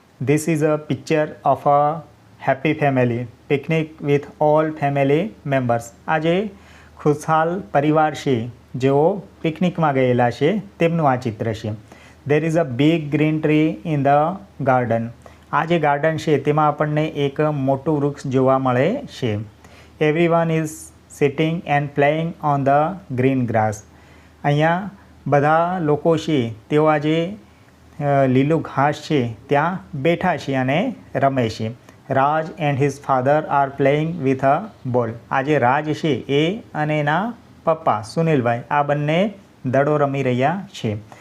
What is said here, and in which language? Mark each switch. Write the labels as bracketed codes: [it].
[en] This is a picture of a happy family picnic with all family members. [gu] આ જે ખુશહાલ પરિવાર છે જેઓ પિકનિકમાં ગયેલા છે તેમનું આ ચિત્ર છે. [en] There is a big green tree in the garden. [gu] આ જે ગાર્ડન છે તેમાં આપણને એક મોટું વૃક્ષ જોવા મળે છે. [en] Everyone is sitting and playing on the green grass. [gu] અહીંયા બધા લોકો છે તેઓ આજે લીલું ઘાસ છે ત્યાં બેઠા છે અને રમે છે. [en] Raj and his father are playing with a ball. [gu] આ જે રાજ છે એ અને એના પપ્પા સુનિલભાઈ આ બંને દડો રમી રહ્યા છે.